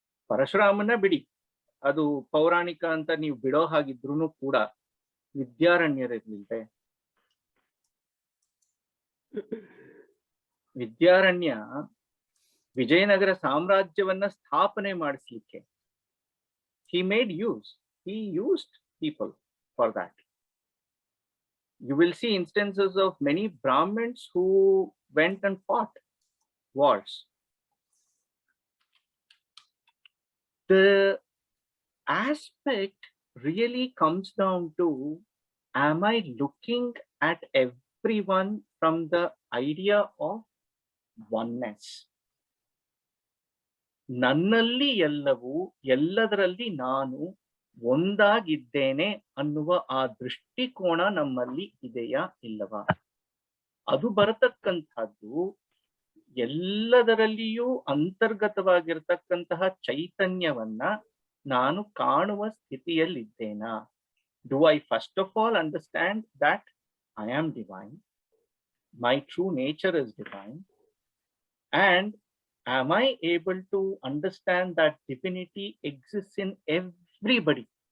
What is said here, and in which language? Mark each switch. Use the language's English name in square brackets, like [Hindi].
[Kannada] ಪರಶುರಾಮನ ಬಿಡಿ, ಅದು ಪೌರಾಣಿಕ ಅಂತ ನೀವು ಬಿಡೋ ಹಾಗಿದ್ರು ಕೂಡ ವಿದ್ಯಾರಣ್ಯರಿರ್ಲಿಲ್ವೇ? ವಿದ್ಯಾರಣ್ಯ ವಿಜಯನಗರ ಸಾಮ್ರಾಜ್ಯವನ್ನ ಸ್ಥಾಪನೆ ಮಾಡಿಸ್ಲಿಕ್ಕೆ [English] he used people for that. You will see instances of many Brahmins who went and fought wars. The aspect really comes down to, am I looking at everyone from the idea of oneness? [Kannada] ನನ್ನಲ್ಲಿ ಎಲ್ಲವೂ, ಎಲ್ಲದರಲ್ಲಿ ನಾನು ಒಂದಾಗಿದ್ದೇನೆ ಅನ್ನುವ ಆ ದೃಷ್ಟಿಕೋನ ನಮ್ಮಲ್ಲಿ ಇದೆಯಾ ಇಲ್ಲವಾ? ಅದು ಬರತಕ್ಕಂಥದ್ದು ಎಲ್ಲದರಲ್ಲಿಯೂ ಅಂತರ್ಗತವಾಗಿರ್ತಕ್ಕಂತಹ ಚೈತನ್ಯವನ್ನ ನಾನು ಕಾಣುವ ಸ್ಥಿತಿಯಲ್ಲಿದ್ದೇನಾ? [English] Do I first of all understand that I am divine? My true nature is divine. And am I able to understand that divinity exists in everybody?